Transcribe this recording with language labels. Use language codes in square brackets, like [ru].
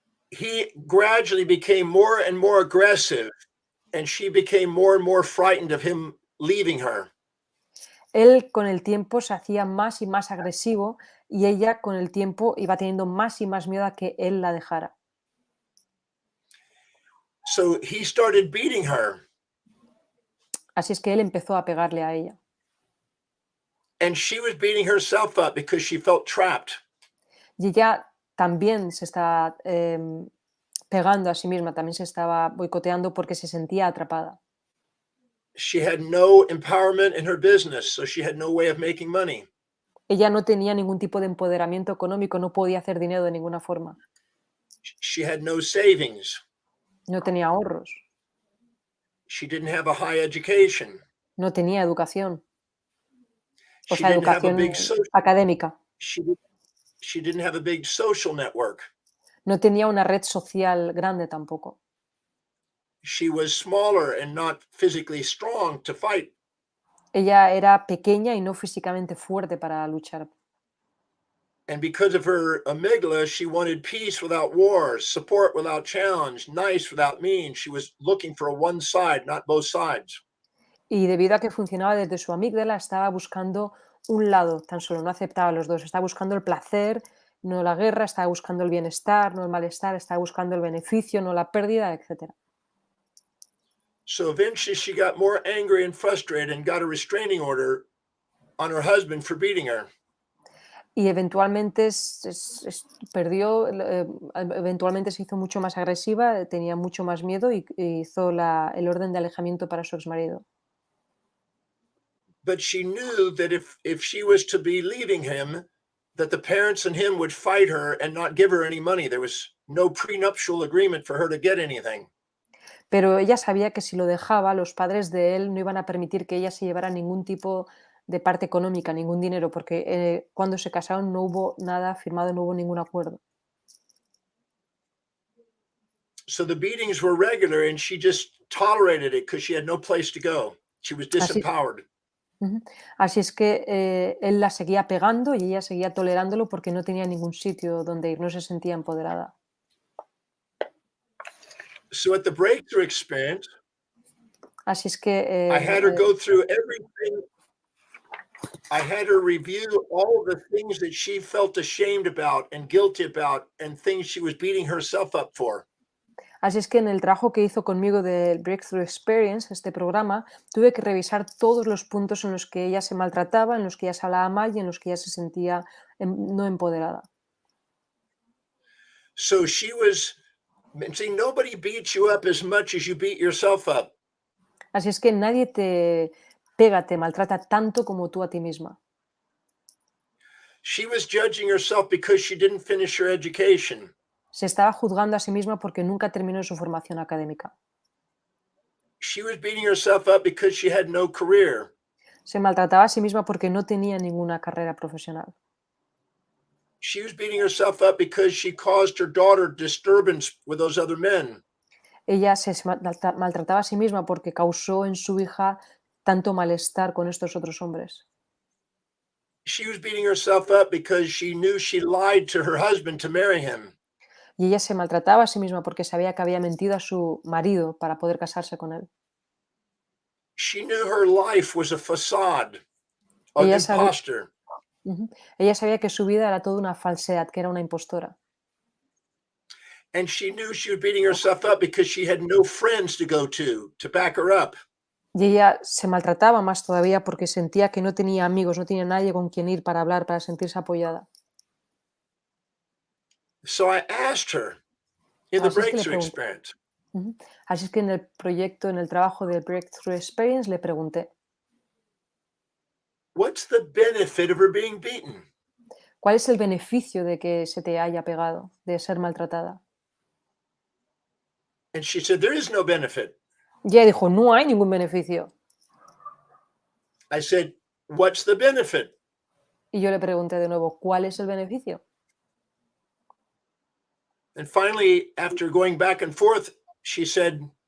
[en] He gradually became more and more aggressive, and she became more and more frightened of him leaving her. [es] Él con el tiempo se hacía más y más agresivo y ella con el tiempo iba teniendo más y más miedo a que él la dejara. [en] So he started beating her, [es] Así es que él empezó a pegarle a ella. [en] and she was beating herself up because she felt trapped. [es] Y ella también se estaba pegando a sí misma, también se estaba boicoteando porque se sentía atrapada. [en] She had no empowerment in her business, so she had no way of making money. [es] Ella no tenía ningún tipo de empoderamiento económico, no podía hacer dinero de ninguna forma. [en] She had no savings. [es] No tenía ahorros, [en] She didn't have a high education. [es] no tenía educación, o [en] She [es] sea, [en] didn't have a [es] educación [en] big [es] académica. [en] she didn't have a big social network. [es] No tenía una red social grande tampoco. [en] She was smaller and not physically strong to fight. [es] Ella era pequeña y no físicamente fuerte para luchar. [en] And because of her amygdala, she wanted peace without war, support without challenge, nice without mean. She was looking for a one side, not both sides. [es] Y debido a que funcionaba desde su amígdala, estaba buscando un lado, tan solo no aceptaba los dos. Estaba buscando el placer, no la guerra, estaba buscando el bienestar, no el malestar, estaba buscando el beneficio, no la pérdida, etc. [en] So eventually she got more angry and frustrated and got a restraining order on her husband for beating her. [es] Y eventualmente perdió, eventualmente se hizo mucho más agresiva, tenía mucho más miedo y hizo el orden de alejamiento para su exmarido. [en] But she knew that if she was to be leaving him, that the parents and him would fight her and not give her any money. There was no prenuptial agreement for her to get anything. [es] Pero ella sabía que si lo dejaba, los padres de él no iban a permitir que ella se llevara ningún tipo de parte económica, ningún dinero, porque cuando se casaron no hubo nada firmado, no hubo ningún acuerdo. [en] So the beatings were regular and she just tolerated it because she had no place to go. She was disempowered. Ujú. [es] Así es que él la seguía pegando y ella seguía tolerándolo porque no tenía ningún sitio donde ir, no se sentía empoderada. [en] So at the breakthrough experience, [es] Así es que [en] I had her go through everything. I had her review all the things that she felt ashamed about and guilty about and things she was beating herself up for. [es] Así es que en el trabajo que hizo conmigo del Breakthrough Experience, este programa, tuve que revisar todos los puntos en los que ella se maltrataba, en los que ella se hablaba mal y en los que ella se sentía no empoderada. [en] So she was, see, nobody beats you up as much as you beat yourself up. [es] Así es que nadie te pega, te maltrata tanto como tú a ti misma. [en] She was judging herself because she didn't finish her education. [es] Se estaba juzgando a sí misma porque nunca terminó su formación académica. [en] She was beating herself up because she had no career. [es] Se maltrataba a sí misma porque no tenía ninguna carrera profesional. [en] She was beating herself up because she caused her daughter disturbance with those other men. [es] Ella se maltrataba a sí misma porque causó en su hija tanto malestar con estos otros hombres. [en] She was beating herself up because she knew she lied to her husband to marry him. [es] Y ella se maltrataba a sí misma porque sabía que había mentido a su marido para poder casarse con él. [en] She knew her life was a facade, an [es] Ella sabía, [en] imposter. [es] ella sabía que su vida era toda una falsedad, que era una impostora. [en] And she knew she was beating herself up because she had no friends to go to back her up. [es] Y ella se maltrataba más todavía porque sentía que no tenía amigos, no tenía nadie con quien ir para hablar, para sentirse apoyada. [en] So I asked her in the [es] Así es que le [en] breakthrough [es] pregunté. [en] experience, [es] Así es que en el proyecto, en el trabajo del Breakthrough Experience, le pregunté, [en] what's the benefit of her being beaten? [es] ¿cuál es el beneficio de que se te haya pegado, de ser maltratada? [en] And she said, there is no benefit. [es] Y ella dijo, no hay ningún beneficio. [en] I said, what's the benefit? [es] Y yo le pregunté de nuevo, ¿cuál es el beneficio? [en] And finally, after going back and forth, she said,